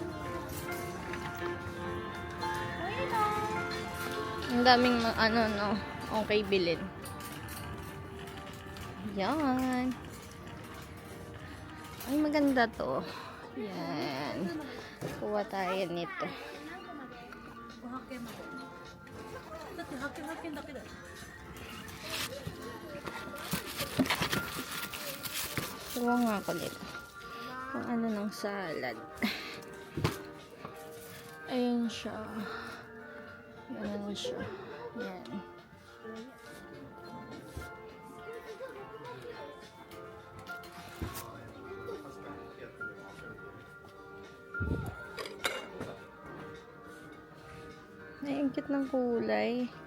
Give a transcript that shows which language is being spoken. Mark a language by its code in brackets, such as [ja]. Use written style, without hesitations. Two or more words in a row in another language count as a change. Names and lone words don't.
[tl] Ang daming ano, no, okay bilhin. Yan. Ay, maganda to. Yan. Kuha tayo nito. [ja] だって発見だけだよ [tl] Kuha nga ako nito. Kung ano ng salad. Ayan siya. Ganun siya. Yan. Ay, ang cute ng kulay.